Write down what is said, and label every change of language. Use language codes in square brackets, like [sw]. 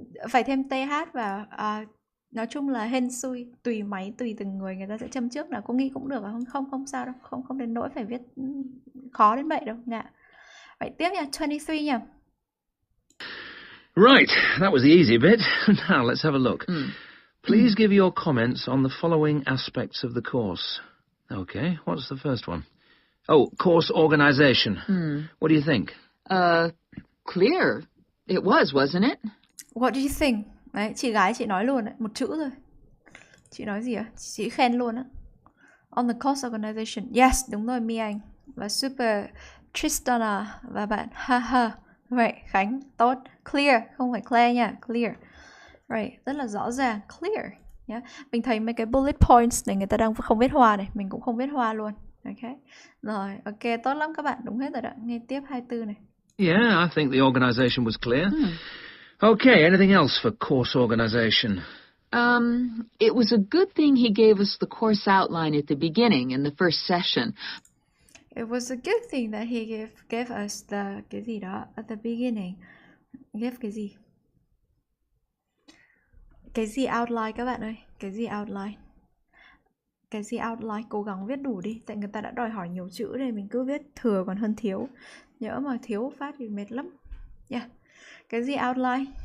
[vi] Phải thêm TH và nói chung là hên xui. Tùy máy, tùy từng người, người ta sẽ châm trước là cô nghĩ cũng được. Không sao đâu. Không đến nỗi phải viết khó đến vậy đâu. Vậy tiếp nha, 23 nha. [en] Right, that was the easy bit. Now let's have a look. Please give your comments on the following aspects of the course. Okay, what's the first one? Oh, course organization. What do you think? Clear. It was, wasn't it? What do you think? [vi] Đấy, chị gái chị nói luôn đấy, một chữ thôi. Chị nói gì ạ? Chị khen luôn á. [en] On the course organization. [vi] Yes, đúng rồi Mi Anh. Và super Tristana và bạn haha. Vậy, Khánh, tốt. Clear, không phải clear nha, clear. Right, rất là rõ ràng, clear. Yeah. Mình thấy mấy cái bullet points này người ta đang không viết hoa này, mình cũng không viết hoa luôn. Ok, rồi, ok, tốt lắm các bạn, đúng hết rồi đó. Nghe tiếp 24 này. [en] Yeah, I think the organization was clear. Okay, anything else for course organization? It was a good thing he gave us the course outline at the beginning in the first session. It was a good thing that he gave us the [vi] cái gì đó [en] at the beginning. [vi] Gave cái gì? Cái gì outline các bạn ơi? Cái gì outline? Cái gì outline? Cố gắng viết đủ đi. Tại người ta đã đòi hỏi nhiều chữ đây. Mình cứ viết thừa còn hơn thiếu. Nhớ mà thiếu phát thì mệt lắm. Yeah. Cái gì outline?